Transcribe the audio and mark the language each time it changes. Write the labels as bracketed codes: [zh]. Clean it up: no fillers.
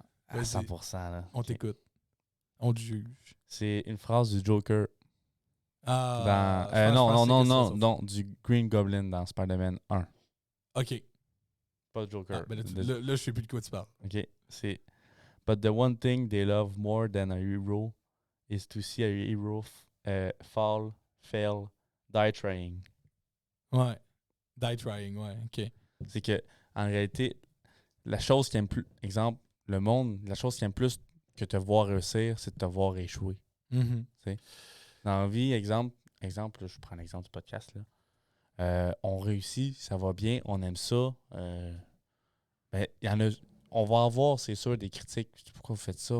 [fr] À 100%. Là. On t'écoute. On te juge. C'est une phrase du Joker. Non, du Green Goblin dans Spider-Man 1. OK. Pas le Joker. Là, je sais plus de quoi tu parles. OK. C'est [en] But the one thing they love more than a hero is to see a hero fall, fail, die trying. [fr] Ouais. [en] Die trying, [fr] ouais. OK. C'est que, en réalité, la chose qui aime plus, exemple, le monde, la chose qui aime plus que te voir réussir, c'est de te voir échouer. Mm-hmm. Dans la vie, exemple, là, je prends l'exemple du podcast, là. On réussit, ça va bien, on aime ça. Y en a, on va avoir, c'est sûr, des critiques. Pourquoi vous faites ça?